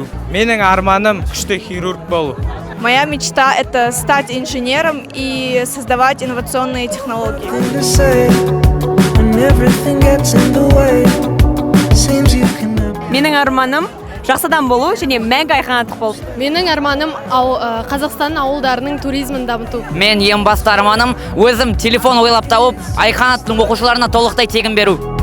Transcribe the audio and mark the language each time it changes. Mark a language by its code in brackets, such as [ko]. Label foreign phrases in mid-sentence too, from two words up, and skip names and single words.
[kk] Менің арманым күшті хирург болу. [ru] Моя мечта – это стать инженером и создавать инновационные технологии. [kk] Менің арманым жақсы адам болу және мәңгі Айқанат болу. Менің арманым Қазақстан ауылдарының туризмін дамыту. Мен ең басты арманым өзім телефон ойлап тауып, Айқанаттың оқушыларына толықтай тегін беру.